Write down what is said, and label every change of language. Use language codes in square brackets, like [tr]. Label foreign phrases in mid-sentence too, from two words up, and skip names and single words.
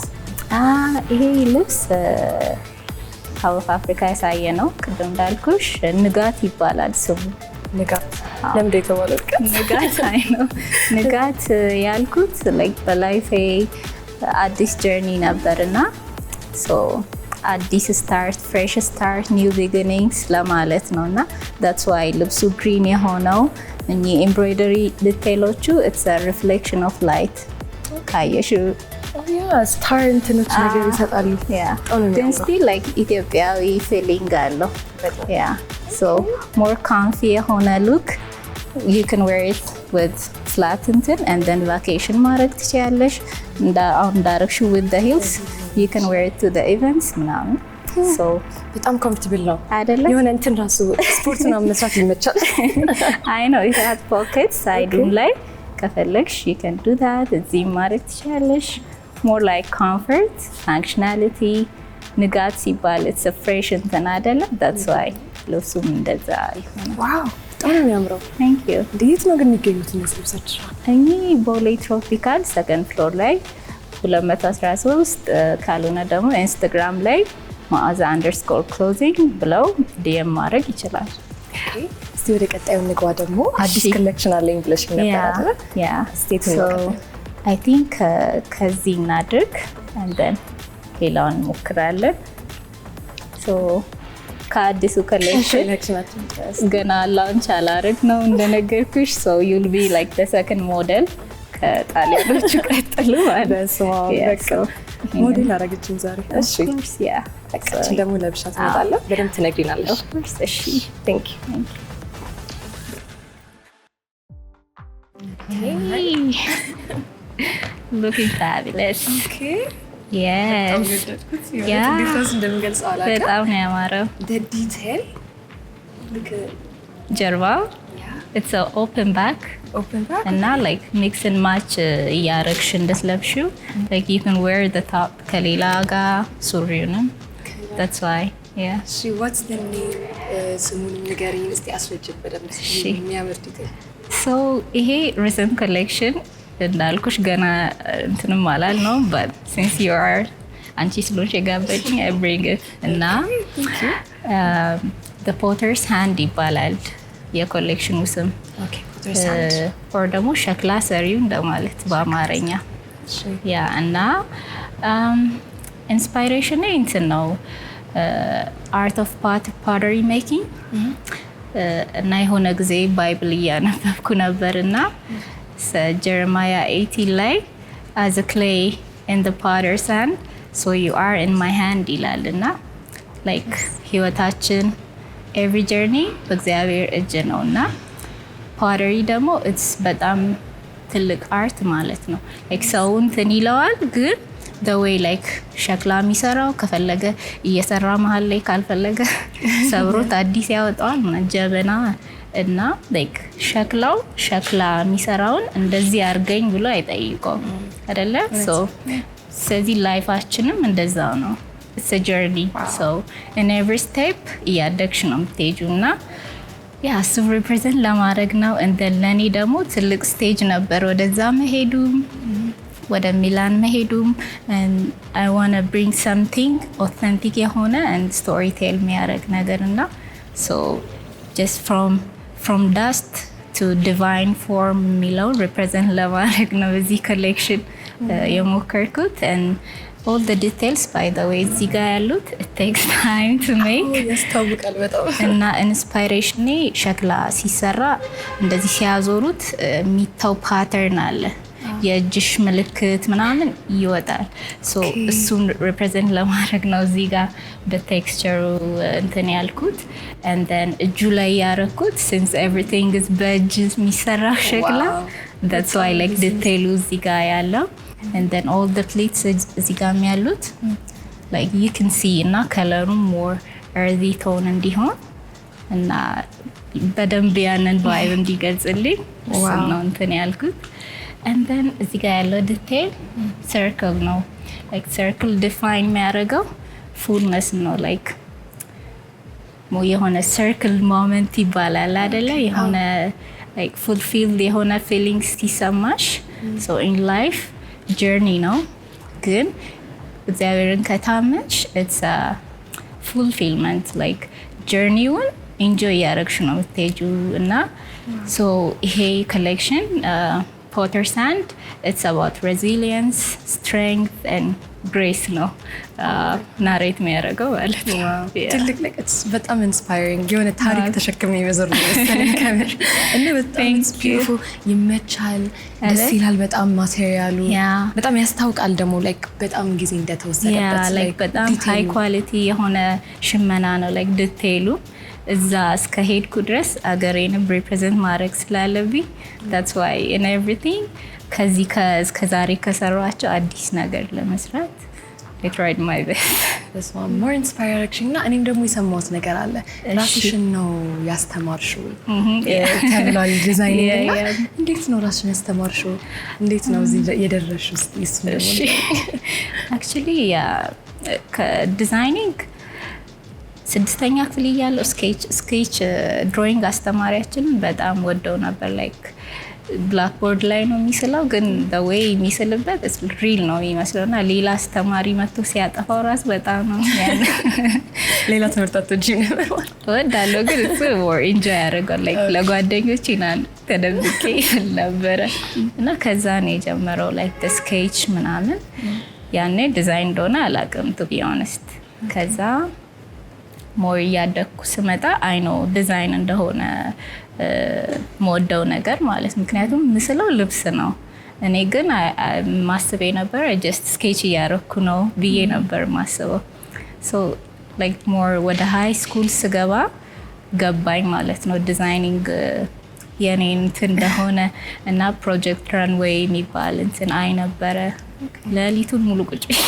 [am] ይሄ ልብስ ሀብ ኦፍ አፍሪካ ያሳየ ነው። ቅድም እንዳልኩሽ ንጋት ይባላል ስሙ። ንጋት ለምንድን የተባለው? ንጋት አይ ነው ንጋት ያልኩት ላይክ በላይፌ አዲስ ጀርኒ ነበርና ሶ አዲስ ስታርት [en] fresh start new beginnings [am] ለማለት ነው እና [en] that's why [am] ልብሱ ግሪን የሆነው እኚህ ኤምብሮይደሪ ዲቴይሎቹ [en] it's a reflection of light [am] ካየሽ ስታር እንትኖች ነገር ይሰጣሉ። ግን [en] still like [am] ኢትዮጵያዊ ፊሊንግ አለው። [en] so more comfy [am] የሆነ ሉክ [en] you can wear it with flat [am] እንትን [en] and then vacation [am] ማድረግ ትችያለሽ። አሁን እንዳረግሽው [en] with the heels you can wear it to the events [am] ምናምን so በጣም ኮምፎርታብል ነው አይደለ? የሆነ እንትን ራሱ ስፖርት ነው መስራት ይመቻል። [en] I know it has pockets [am] ሳይዱን ላይ ከፈለግሽ [en] you can do that [am] እዚህ ማድረግ ትችያለሽ። [en] more like comfort functionality [am] ንጋት ሲባል [en] it's a fresh [am] እንትን አይደለ? [en] that's why [am] ልብሱም እንደዛ ይሆናል። ዋው በጣም ነው የሚያምረው። [en] thank you። [am] እንዴት ነው ግን የሚገኙት እነዚህ ልብሶች? እኚህ ቦሌ ትሮፒካል [en] second floor [am] ላይ 213 ካልሆነ ደግሞ ኢንስታግራም ላይ maaza_clothing ብለው ዲኤም ማድረግ ይችላል። እስቲ ወደ ቀጣዩ ንግባ። ደግሞ አዲስ ኮሌክሽን አለኝ ብለሽ ነበር አይደል? ስቴት ነው [en] I think [am] ከዚህ እናድርግ [en] and then [am] ሌላውን እንሞክራለን። ሶ ከአዲሱ ኮሌክሽን ገና ላውንች አላረግ ነው እንደነገርኩሽ። ሶ [en] you'll be like the second model [am] ከጣሊያኖቹ ቀጥሎ ማለት ነው። ሞዴል አረጋችን ዛሬ። እሺ በቃችን ደግሞ ለብሻት እመጣለሁ። በደንብ ትነግሪናለሽ። [en] of course እሺ thank you looking fabulous. okay [am] yes በጣም ነው ያማረው። [en] the detail look ጀርባው it's a open back እና like mix and match [am] እያረግሽ እንደስለብሽው [en] like you can wear the top [am] ከሌላ ጋር ሱሪውንም [en] that's why yeah she what's the name [am] ስሙን ንገሪኝ እስቲ አስረጅት በደንብ የሚያምር ዲቴል so ይሄ [en] recent collection [am] እንዳልኩሽ ገና እንትንም አላል ነው [en] but since you are [am] አንቺ ስለሆንሽ የጋበችኝ [en] I bring it [am] እና [en] the potter's hand [am] ይባላል የኮሌክሽኑ ስም። ኦር ደግሞ ሸክላ ሰሪው እንደማለት በአማርኛ። ያ እና ኢንስፓይሬሽን እንትን ነው [en] art of pottery making [am] እና የሆነ ጊዜ ባይብል እያነበብኩ ነበር እና ጀረማያ 18 ላይ [en] as a clay in the potter's hand so you are in my hand [am] ይላል እና [en] like [am] ህይወታችን [en] every journey [am] በእግዚአብሔር እጅ ነው እና ፖተሪ ደግሞ it's በጣም ትልቅ አርት ማለት ነው። like ሰው እንትን ይለዋል ግን [en] the way like [am] ሸክላ የሚሰራው ከፈለገ እየሰራ መሀል ላይ ካልፈለገ ሰብሮት አዲስ ያወጣዋል ጀበና እና like ሸክላው ሸክላ የሚሰራውን እንደዚህ አርገኝ ብሎ አይጠይቀውም አይደለ? so ስለዚህ ላይፋችንም እንደዛው ነው። [en] it's a journey so in every step [am] እያደግሽ ነው የምትሄጂው እና ያ እሱ ሪፕሬዘንት ለማድረግ ነው። [en] and then [am] ለኔ ደግሞ ትልቅ ስቴጅ ነበር ወደዛ መሄዱም ወደ ሚላን መሄዱም [en] and I want to bring something authentic የሆነ and story tell [am] የሚያደርግ ነገር እና [en] so just from dust to divine form የሚለው represent [am] ለማድረግ ነው እዚህ ኮሌክሽን የሞከርኩት [en] and all the details by the way [am] እዚህ ጋር ያሉት [en] it takes time to make [am] ያስታውቃል በጣም እና ኢንስፓይሬሽን ሸክላ ሲሰራ እንደዚህ ሲያዞሩት የሚታው ፓተርን አለ የእጅሽ ምልክት ምናምን ይወጣል ሶ እሱን ሪፕሬዘንት ለማድረግ ነው እዚህ ጋር በቴክስቸሩ እንትን ያልኩት [en] and then [am] እጁ ላይ ያረኩት [en] since everything is [am] በእጅ የሚሰራ ሸክላ [en] that's why like detail [am] እዚህ ጋር ያለው and then all the pleats እዚህ ጋር ያሉት [en] like you can see [am] እና ከለሩም [en] more earthy tone [am] እንዲሆን እና በደንብ ያንን vibe እንዲገልጽልኝ ነው እንትን ያልኩት [en] and then [am] እዚህ ጋር ያለው [en] detail circle [am] ነው [en] like circle define [am] የሚያደርገው fullness ነው like የሆነ [en] circle moment [am] ይባላል አይደለ የሆነ [en] like fulfilled [am] የሆነ feelings ሲሰማሽ [en] so in life journey [am] ነው ግን እግዚአብሔርን ከታመንሽ [en] it's a fulfillment like [am] journey-ውን enjoy ያደረግሽ ነው የምትሄጂው እና so ይሄ [en] collection Potter Sand it's about resilience strength and grace [am] ነው ናሬት የሚያደርገው ማለት ነው ትልቅ ነገር በጣም ኢንስፓይሪንግ የሆነ ታሪክ ተሸክመ የመዘሩ መሰለኝ ካሜራ እና በጣም beautiful ይመቻል ደስ ይላል በጣም ማቴሪያሉ በጣም ያስታውቃል ደግሞ like በጣም ጊዜ እንደተወሰደበት like በጣም [en] high quality [am] የሆነ ሽመና ነው like ዲቴይሉ እዛ እስከ ሄድኩ ድረስ አገሬንም ሪፕሬዘንት ማድረግ ስላለብኝ [en] that's why in everything [am] ከዚህ ከዛሬ ከሰራቸው አዲስ ነገር ለመስራት [en] I tried my best. This one more inspiring [am] እና እኔም ደግሞ የሰማሁት ነገር አለ ራስሽን ነው ያስተማርሽው ተብሏል ዲዛይኒንግ እና እንዴት ነው ራስሽን ያስተማርሽው እንዴት ነው እዚህ የደረስሽው እስቲ ደግሞ actually ከዲዛይኒንግ ስድስተኛ ክፍል እያለሁ ስኬች ድሮይንግ አስተማሪያችንን በጣም ወደው ነበር like ብላክቦርድ ላይ ነው የሚስለው ግን [en] the way [am] የሚስልበት [en] is real [am] ነው የሚመስለውና ሌላ አስተማሪ መጥቶ ሲያጠፋው ራስ በጣም ነው ያን ሌላ ትምህርታቶች ነበር ወዳለው ግን እሱ [en] more enjoy [am] ያደርጋል like ለጓደኞቼ ናን ተደብቄ ነበር እና ከዛ ነው የጀመረው [en] like the sketch [am] ምናምን ያኔ ዲዛይን እንደሆነ አላውቅም [en] to be honest [am] ከዛ more ያደኩ ስመጣ [en] I know [am] ዲዛይን እንደሆነ ሞደው ነገር ማለት ምክንያቱም ምስለው ልብስ ነው እኔ ግን ማስቤ ነበር just sketch ያረኩ ነው ብዬ ነበር ማስበው [en] so like more [am] ወደ [en] high school [am] ስገባ ገባኝ ማለት ነው ዲዛይኒንግ የኔ እንትን እንደሆነ እና ፕሮጀክት ራንዌይ የሚባል እንትን አይ ነበረ ለሊቱን ሙሉ ቁጭ